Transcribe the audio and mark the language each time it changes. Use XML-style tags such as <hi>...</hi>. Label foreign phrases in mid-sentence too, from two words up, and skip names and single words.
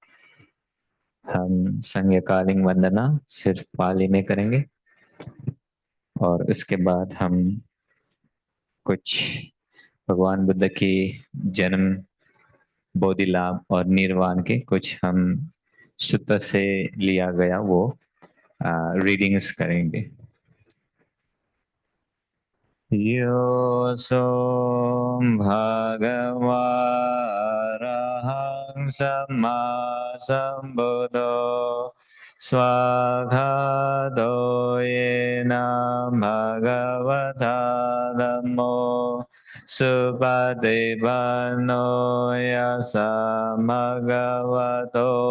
<hi>हम संज्ञाकालीन वंदना सिर्फ पाली में करेंगे और उसके बाद हम कुछ भगवान बुद्ध की जन्म, बोधि लाभ और निर्वाण के कुछ हम सूत्र से लिया गया वो रीडिंग्स करेंगे।</hi> <pi>योऽसो भगवा अरहं सम्मा सम्बुद्धो स्वागातो येन भगवता धम्मो सुपतिपन्नो यस्य भगवतो</pi>